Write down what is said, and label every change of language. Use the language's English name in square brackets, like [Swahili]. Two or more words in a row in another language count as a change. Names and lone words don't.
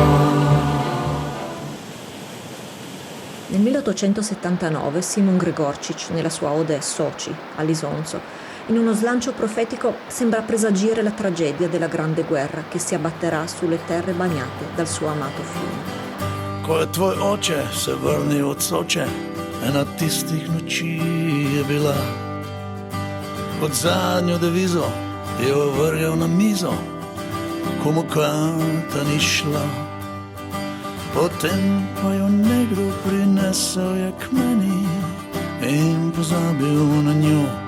[Italian] Nel 1879 Simon Gregorčić, nella sua ode Soči all'Isonzo, in uno slancio profetico sembra presagire la tragedia della grande guerra che si abbatterà sulle terre bagnate dal suo amato fiume. [Slovenian] Ko je tvoj oče se vrnil od Soče, ena tistih noči je bila. Kot zadnjo devizo je jo vrgel na mizo, ko mu karta ni šla. Potem pa jo nekdo prinesel je k meni in pozabil na njo.